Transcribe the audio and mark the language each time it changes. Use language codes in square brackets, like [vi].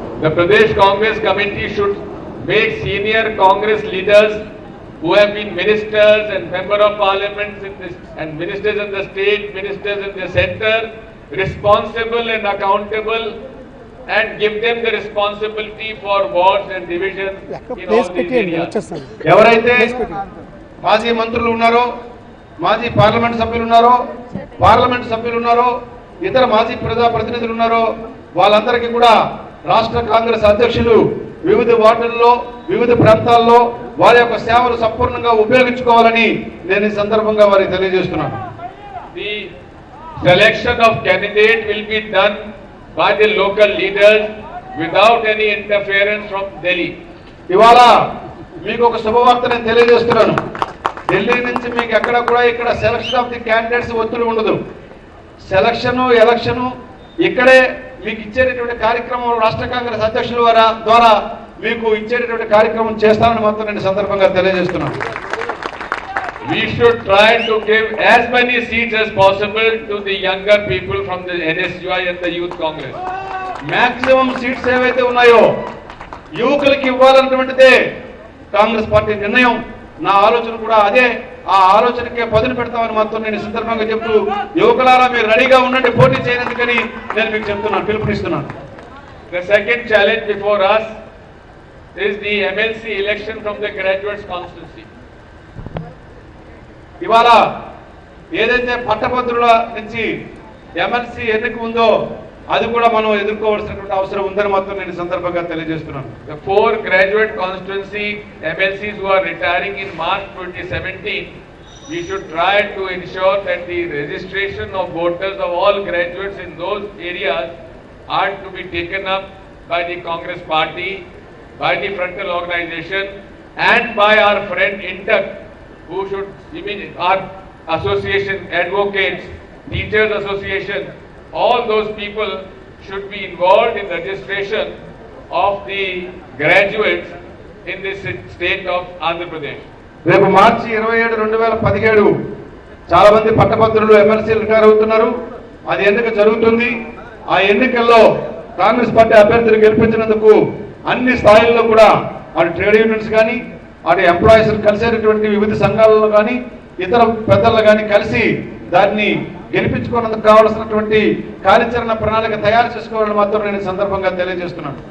[en] The Pradesh Congress Committee should make senior Congress leaders who have been ministers and member of parliaments in this, and ministers in the state, ministers in the center, responsible and accountable, and give them the responsibility for wards and divisions in all these areas. [te] ఎవరైతే మాజీ మంత్రులు ఉన్నారో, మాజీ parliament సభ్యులు ఉన్నారో, parliament సభ్యులు ఉన్నారో, ఇతర మాజీ ప్రజాప్రతినిధులు ఉన్నారో వాళ్ళందరికీ కూడా రాష్ట్ర కాంగ్రెస్ అధ్యక్షులు వివిధ వార్డుల్లో వివిధ ప్రాంతాల్లో వారి యొక్క సేవలు సంపూర్ణంగా ఉపయోగించుకోవాలని నేను ఈ సందర్భంగా వారికి తెలియజేస్తున్నాను. [en] The selection of candidate will be done by the local leaders without any interference from Delhi. [te] ఇవాళ మీకు ఒక శుభవార్త నేను తెలియజేస్తున్నాను. ఢిల్లీ నుంచి మీకు ఎక్కడ కూడా ఇక్కడ [en] selection of the candidates [te] ఒత్తిడి ఉండదు. సెలక్షన్ ఎలక్షన్ ఇక్కడే మీకు ఇచ్చేటటువంటి కార్యక్రమం రాష్ట్ర కాంగ్రెస్ అధ్యక్షుల ద్వారా మీకు ఇచ్చేటటువంటి కార్యక్రమం చేస్తానని మాత్రం నేను సందర్భంగా తెలియజేస్తున్నాను. [en] We should try to give as many seats as possible to the younger people from the NSUI and the Youth Congress. [te] Maximum seats ఏవైతే ఉన్నాయో యువకులకి ఇవ్వాలన్నటువంటిదే కాంగ్రెస్ పార్టీ నిర్ణయం. నా ఆలోచన కూడా అదే. ఆ ఆలోచనకే పదును పెడతామని మాత్రం నేను సందర్భంగా చెప్తూ యువకులారా మీరు రెడీగా ఉండండి, పోటీ చేయనందుకని నేను మీకు చెప్తున్నాను, పిలుపునిస్తున్నాను. [en] The second challenge before us is the MLC election from the graduates constituency. [te] ఇవాళ ఏదైతే పట్టభద్రుల నుంచి ఎమ్మెల్సీ ఎన్నిక ఉందో అది కూడా మనం ఎదుర్కోవాల్సినటువంటి అవసరం ఉందని మాత్రం నేను సందర్భంగా తెలియజేస్తున్నాను. [en] The 4 graduate constituency MLCs who are retiring in March 2017, we should try to ensure that the registration of voters of all graduates in those areas are to be taken up by the Congress party, by the frontal organization, and by our friend Intak, who should, our association, advocates, teachers association, all those people should be involved in registration of the graduates in this state of Andhra Pradesh. [te] రేపు మార్చి 27, 2017 చాలా మంది పట్టభద్రులు ఎమ్మెల్సీలు retire అవుతున్నారు. అది ఎన్నిక జరుగుతుంది. ఆ ఎన్నికల్లో కాంగ్రెస్ పార్టీ అభ్యర్థులు గెలిపించినందుకు అన్ని స్థాయిల్లో కూడా అటు ట్రేడ్ యూనియన్స్ కానీ అటు ఎంప్లాయీస్ కలిసేటటువంటి వివిధ సంఘాలలో కానీ ఇతర పెద్దలు కానీ కలిసి దాన్ని గెలిపించుకున్నందుకు కావాల్సినటువంటి కార్యాచరణ ప్రణాళిక తయారు చేసుకోవాలని మాత్రం నేను సందర్భంగా తెలియజేస్తున్నాను.